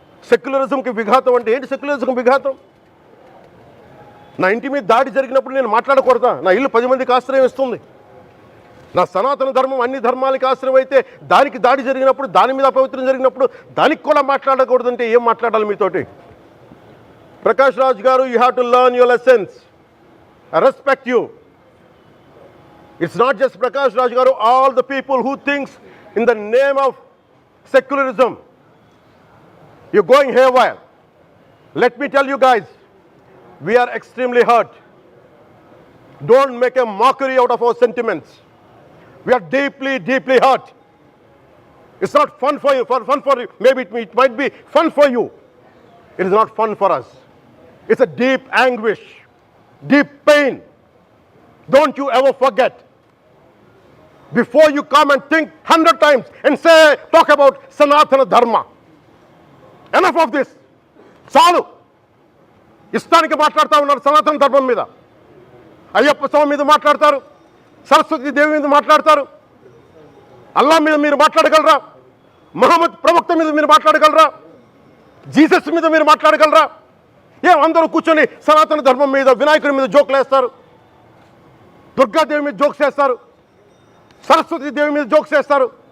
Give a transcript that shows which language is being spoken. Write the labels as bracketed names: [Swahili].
[Telugu] సెక్యులరిజంకి విఘాతం అంటే ఏంటి? సెక్యులరిజంకి విఘాతం నా ఇంటి మీద దాడి జరిగినప్పుడు నేను మాట్లాడకూడదా? నా ఇల్లు 10 మందికి ఆశ్రయం ఇస్తుంది. నా సనాతన ధర్మం అన్ని ధర్మాలకి ఆశ్రయం అయితే దానికి దాడి జరిగినప్పుడు, దాని మీద అపవిత్రం జరిగినప్పుడు దానికి కూడా మాట్లాడకూడదంటే ఏం మాట్లాడాలి మీతోటి? [English] Prakash Raj garu, you have to learn your lessons. I respect you. It's not just Prakash Raj Garu, all the people who thinks in the name of secularism, you're going haywire. Let me tell you guys, we are extremely hurt. Don't make a mockery out of our sentiments. We are deeply, deeply hurt. It's not fun for you, maybe it might be fun for you. It is not fun for us. It's a deep anguish, deep pain. Don't you ever forget. before you come and think 100 times and say, talk about Sanatana Dharma. Enough of this. [Telugu] చాలు. ఇష్టానికి మాట్లాడుతూ ఉన్నారు సనాతన ధర్మం మీద. అయ్యప్ప స్వామి మీద మాట్లాడతారు, సరస్వతి దేవి మీద మాట్లాడతారు. అల్లా మీద మీరు మాట్లాడగలరా? మహమ్మద్ ప్రవక్త మీద మీరు మాట్లాడగలరా? జీసస్ మీద మీరు మాట్లాడగలరా? అందరూ కూర్చొని సనాతన ధర్మం మీద, వినాయకుడి మీద జోకులు వేస్తారు, దుర్గాదేవి మీద జోక్స్ వేస్తారు, సరస్వతి దేవి మీద జోక్స్ వేస్తారు.